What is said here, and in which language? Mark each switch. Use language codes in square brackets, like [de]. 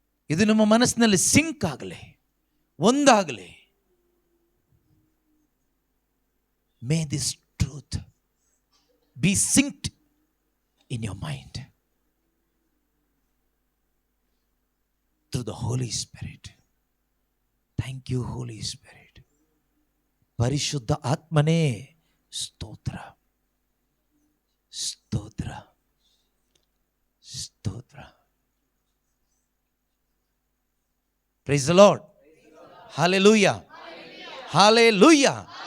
[kn] ಇದು ನಮ್ಮ ಮನಸ್ಸಿನಲ್ಲಿ ಸಿಂಕ್ ಆಗಲಿ, ಒಂದಾಗಲಿ. [en] May this truth be synced in your mind through the Holy Spirit. Thank you Holy Spirit. [kn] ಪರಿಶುದ್ಧ ಆತ್ಮನೇ ಸ್ತೋತ್ರ, ಸ್ತೋತ್ರ, ಸ್ತೋತ್ರ. [en] Praise the Lord. Hallelujah. Hallelujah.